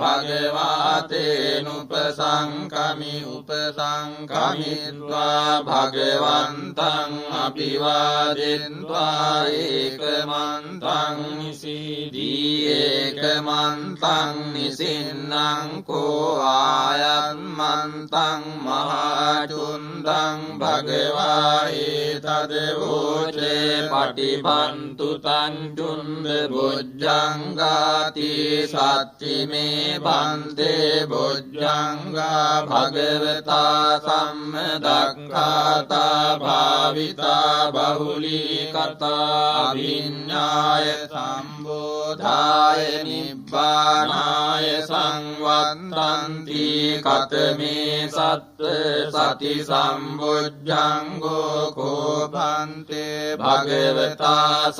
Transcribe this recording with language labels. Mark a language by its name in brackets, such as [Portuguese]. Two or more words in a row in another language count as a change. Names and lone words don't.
[Pali] භගවාතේනුපසංකමි උපසංකමිත්වා භගවන්තං අභිවාදෙන්වා ඒකමන්තං නිසීදී ඒකමන්තං නිසින්නං කෝ ආයන්මන්තං මහාචුන්දං භගවා ඒතදවෝචේ පටිභන්තු තං චුන්ද බොජ්ජංගාති සච්චිමේ බන්තේ බොජ්ජංගා භගවතා සම්මදක්ඛාතා භාවිතා බහුලී කතා විඤ්ඤාය සම්බෝධාය නිබ්බානාය සංවත්තන්ති කතමේ සත්ත සති සම්බොජ්ජංගෝ කෝපන්තේ භගවතා